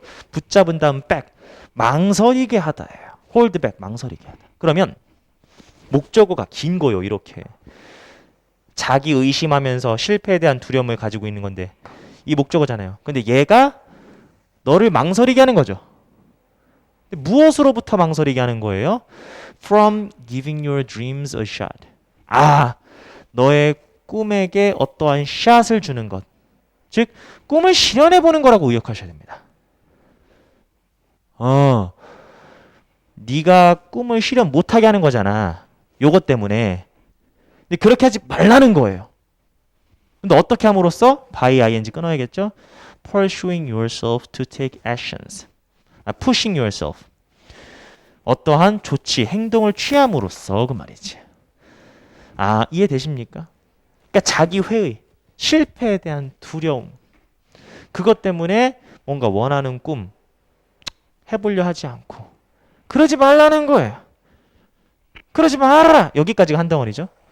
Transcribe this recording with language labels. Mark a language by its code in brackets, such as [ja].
[ko] 붙잡은 다음 백. 망설이게 하다예요. 홀드백, 망설이게 하다. 그러면 목적어가 긴 거요. 이렇게. 자기 의심하면서 실패에 대한 두려움을 가지고 있는 건데 이 목적어잖아요. 근데 얘가 너를 망설이게 하는 거죠. 무엇으로부터 망설이게 하는 거예요? [en] From giving your dreams a shot. [ko] 아, 너의 꿈에게 어떠한 샷을 주는 것. 즉, 꿈을 실현해 보는 거라고 의역하셔야 됩니다. 네가 꿈을 실현 못하게 하는 거잖아. 요것 때문에. 근데 그렇게 하지 말라는 거예요. 근데 어떻게 함으로써? [en] by ing [ko] 끊어야겠죠? [en] Pursuing yourself to take actions. pushing yourself. [ko] 어떠한 조치, 행동을 취함으로써 그 말이지. 아, 이해되십니까? 그러니까 자기 회의, 실패에 대한 두려움. 그것 때문에 뭔가 원하는 꿈 해보려 하지 않고 그러지 말라는 거예요. 그러지 말아라. 여기까지가 한 덩어리죠.